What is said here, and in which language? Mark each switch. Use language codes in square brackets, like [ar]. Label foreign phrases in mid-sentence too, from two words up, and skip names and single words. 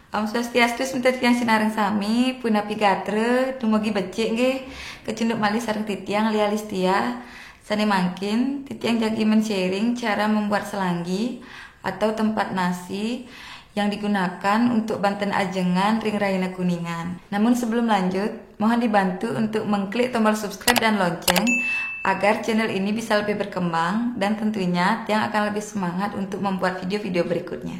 [ban] Om Swastiastu sebentar tiang sinareng sami punapi gatre dumugi becik nggih kecunduk malih sareng titiang lialis tia sane mangkin titiang jagi men-sharing [id] cara membuat selanggi atau tempat nasi yang digunakan untuk Banten Ajengan Ring Rayana Kuningan. Namun sebelum lanjut, mohon dibantu untuk mengklik tombol subscribe dan lonceng agar channel ini bisa lebih berkembang dan tentunya Tiang akan lebih semangat untuk membuat video-video berikutnya.